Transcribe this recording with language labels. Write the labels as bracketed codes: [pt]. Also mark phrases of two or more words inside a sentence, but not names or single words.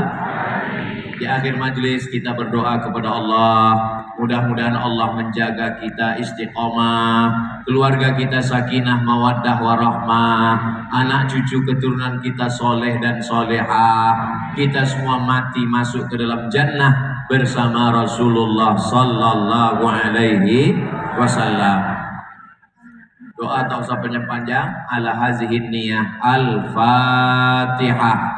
[id] Di akhir majelis kita berdoa kepada Allah, mudah-mudahan Allah menjaga kita istiqomah, keluarga kita [ar] سكينة مودة ورحمة, [id] anak cucu keturunan kita soleh dan solehah, kita semua mati masuk ke dalam jannah bersama Rasulullah [ar] صلى الله عليه وسلم. [id] Doa tak usah panjang-panjang. [ar] على هذه النية. الفاتحة.